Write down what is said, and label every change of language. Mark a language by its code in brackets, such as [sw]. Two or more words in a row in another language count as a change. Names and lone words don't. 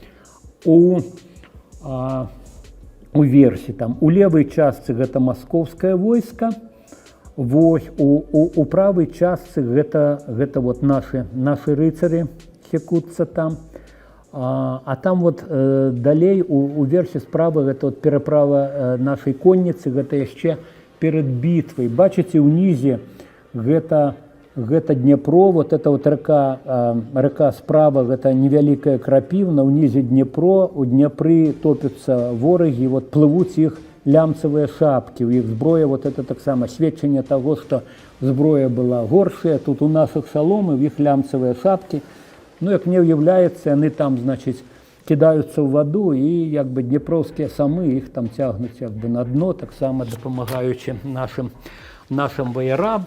[be] У версе, у левой частцы гэта маскоўскае войска, у правой частцы гэта наши рыцары секуцца там, а там далей у версе справа гэта пераправа нашай конніцы, гэта яшчэ перад бітвай. Бачыце, унізе гэта гэта Днепро, [ru] вот это вот река справа, [be] гэта невялікая Крапіўна, унізе Днепро, у Днепры топятся ворагі, вот плывуць іх лямцавыя шапкі, у іх зброя, [ru] вот это [be] таксама сведчанне таго, што зброя была горшая, тут у нашых саломы, у іх лямцавыя шапкі. Ну, як мне ўяўляецца, яны там, значыць, кідаюцца ў ваду, і як бы днепровскія самы іх там цягнуць як бы на дно, таксама дапамагаючы нашим ваярам.